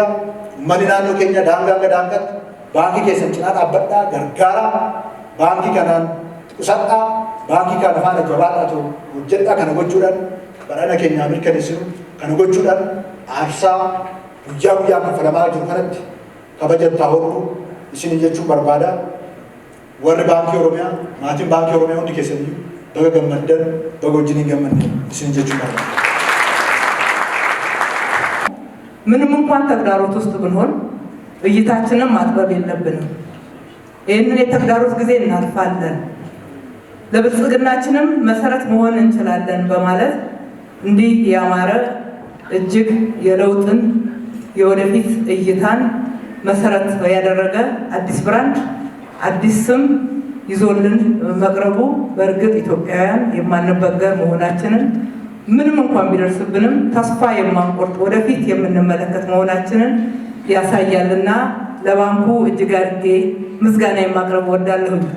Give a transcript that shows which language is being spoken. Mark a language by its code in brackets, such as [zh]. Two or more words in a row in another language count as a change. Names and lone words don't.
[om] Uummanni naannoo keenya daangaa daangaatti baankii keessan cinaa dhaabbadhaa gargaaraa baankii kanaan qusadhaa baankii kana faana jabaadhaa hojjedhaa kana gochuudhaan badhaadha keenyaa mirkaneessinu kana gochuudhaan aarsaa guyyaa guyyaan kaffalamaa jiru kanatti kabajattaa hodhu isin jechuun barbaada. Warri baankii Oromiyaa maatiin baankii Oromiyaa hundi keessanii baga gammaddan baga wajjin gammaddan isin jechuun barbaada. [am] ምንም እንኳን ተግዳሮት ውስጥ ብንሆን እይታችንን ማጥበብ የለብንም። ይህንን የተግዳሮት ጊዜ እናልፋለን፣ ለብልጽግናችንም መሰረት መሆን እንችላለን በማለት እንዲህ ያማረ እጅግ የለውጥን የወደፊት እይታን መሰረት ያደረገ አዲስ ብራንድ አዲስ ስም ይዞልን መቅረቡ በእርግጥ ኢትዮጵያውያን የማንበገር መሆናችንን ምንም እንኳን ቢደርስብንም ተስፋ የማንቆርጥ ወደፊት የምንመለከት መሆናችንን ያሳያልና ለባንኩ እጅግ አድርጌ ምስጋና የማቅረብ እወዳለሁ።